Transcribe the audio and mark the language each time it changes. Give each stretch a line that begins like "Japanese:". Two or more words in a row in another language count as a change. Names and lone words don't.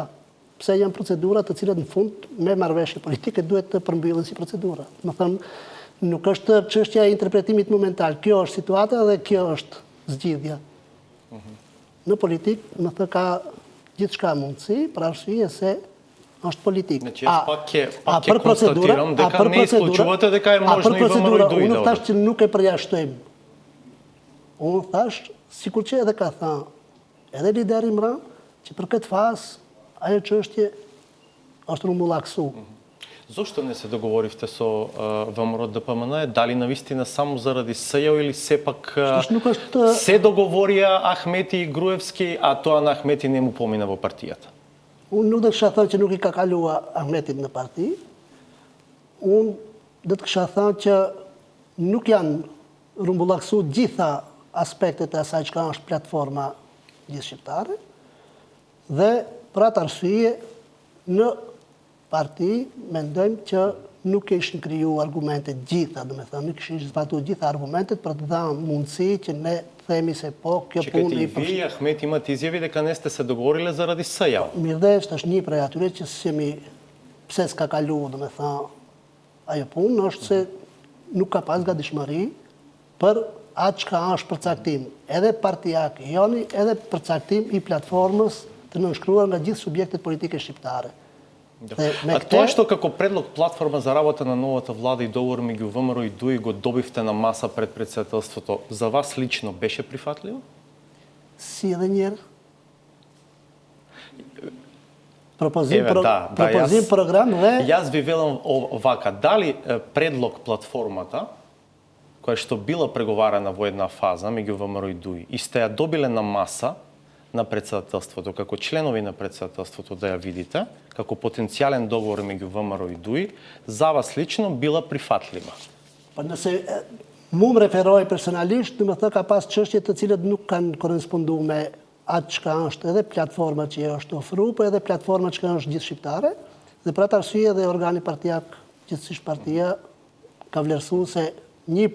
Albanian: Pse janë procedurat të cilat në fund me marrëveshje politike duhet të përmbyllen si procedura. Më thënë, nuk është çështja e interpretimit momental. Kjo është situata dhe kjo është zgjidhja. Në politik, më thë ka gjithçka mundësi, për arsye se është politik.
Macedonian: Значи јас пак ќе констатирам дека не исклучувате дека е можно и ВМРО и ДУИ да
Albanian: Unë thash që nuk e përjashtojmë. Unë thash, sikur që edhe ka thënë, edhe lideri Imran, që për këtë fazë ajo çështje është rumbullaksu.
Macedonian: Зошто не се договоривте со ВМРО ДПМН? Дали навистина само заради СЈО или сепак се договорија Ахмети и Груевски, а тоа на Ахмети не му помина во партијата?
Albanian: Unë nuk do të kisha thënë që nuk i ka kalua Ahmetit në parti. Unë do të kisha thënë që nuk janë rumbullaksu gjitha aspektet e asaj çka është platforma gjithëshqiptare dhe për atë arsye në parti mendojmë që nuk ishin kriju argumentet gjitha, domethënë nuk ishin zbatuar gjitha argumentet për të dhënë mundësi që ne themi se po, kjo punë
Macedonian: и вие и Ахмет имат изјави дека не сте се договориле заради СЈО.
Albanian: Mirëdesh është një prej atyre që s'jemi pse s'ka kaluar, domethënë ajo punë është se nuk ka pas gatishmëri për atë çka është përcaktim edhe partijak joni, edhe përcaktim i platformës të nënshkruar nga gjithë subjektet politike shqiptare.
Macedonian: А тоа што како предлог платформа за работа на новата влада и договор меѓу ВМРО и ДУИ го добивте на маса пред председателството, за вас лично беше прифатливо?
Albanian: Si edhe njerë? Propozim program dhe...
Macedonian: Јас ви велам вака, дали предлог платформата, која што била преговарана во една фаза меѓу ВМРО и ДУИ, и сте ја добиле на маса, на председателството, како членови на председателството да ја видите, како потенцијален договор меѓу ВМРО и ДУИ, за вас лично била прифатлива?
Albanian: Па nëse mu më referoj personalisht, do të thë ka pas çështje të cilat nuk kanë korresponduar me atë çka është edhe platforma që është ofruar, por edhe platforma që është gjithë shqiptare, dhe për atë arsye dhe organi partijak, gjithsesi partia, ka vlerësuar se një